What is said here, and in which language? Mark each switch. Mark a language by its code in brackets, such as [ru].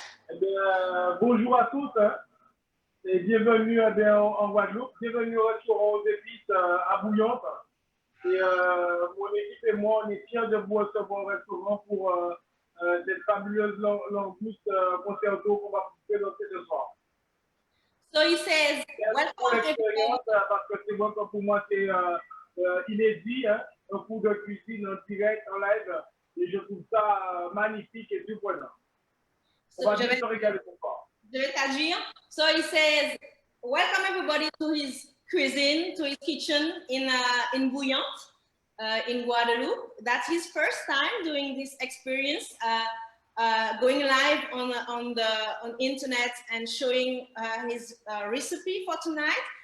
[fr] Eh bien, bonjour à tous, hein, et bienvenue en Guadeloupe. Bienvenue au restaurant aux épices à Bouillante. Et mon équipe et moi, on est fiers de vous recevoir au restaurant pour cette fabuleuse langoustes concerto qu'on va présenter ce soir. [en] So he says, welcome everyone. [fr] Parce que c'est bon, pour moi, c'est inédit, hein, un cours de cuisine en direct, en live, et je trouve ça magnifique et surprenant. On va juste se régaler ce soir. Je vais traduire. [en] So he says, welcome everybody to his cuisine, to his kitchen in Bouillante, in Guadeloupe. That's his first time doing this experience, going live on internet and showing his recipe for tonight.